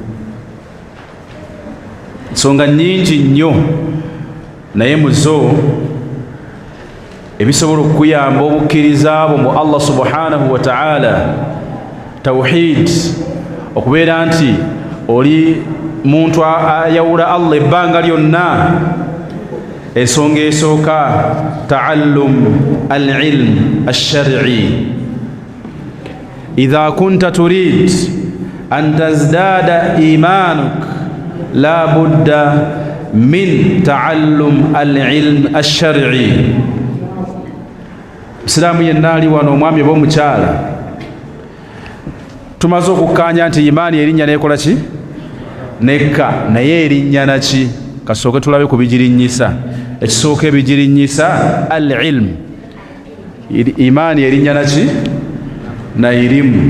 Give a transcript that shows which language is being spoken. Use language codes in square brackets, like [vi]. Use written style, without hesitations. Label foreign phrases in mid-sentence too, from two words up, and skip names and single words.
[lg] Ensonga nnyingi nnyo, naye mu zo ebisobola okukuyamba obukkiriza bwo mu Allah [ar] سبحانه وتعالى, [lg] tawhid, okubeera nti oli muntu ayawula Allah ebbanga lyonna. Ensonga esooka [ar] تعلم العلم الشرعي. إذا كنت تريد أن تزداد إيمانك لا بد من تعلم العلم الشرعي. [lg] Islamu yenna ali wano, omwami oba omukyala, tumaze okukkaanya nti imaani erinnya nekola ki? Nekka. Naye erinnya naki? Kasooke tulabe ku bigirinnyisa. Ekisooka ebigirinnyisa al-ilm. Imaani erinnya naki? Na irimu.